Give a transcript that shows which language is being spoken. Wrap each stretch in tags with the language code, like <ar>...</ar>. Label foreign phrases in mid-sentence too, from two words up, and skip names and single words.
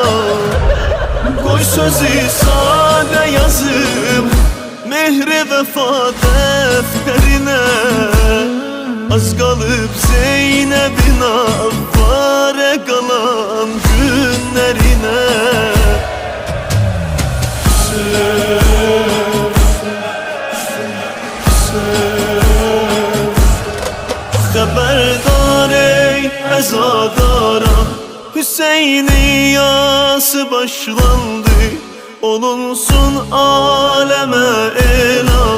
<tr>Koy sözü sade yazım mehre vefa defterine, az kalıp Zeynep'in avvare kalan günlerine.</tr> <az>Xəbərdar ey əzadara, Hüseyni yası başlandı, olunsun aləmə elan.</az>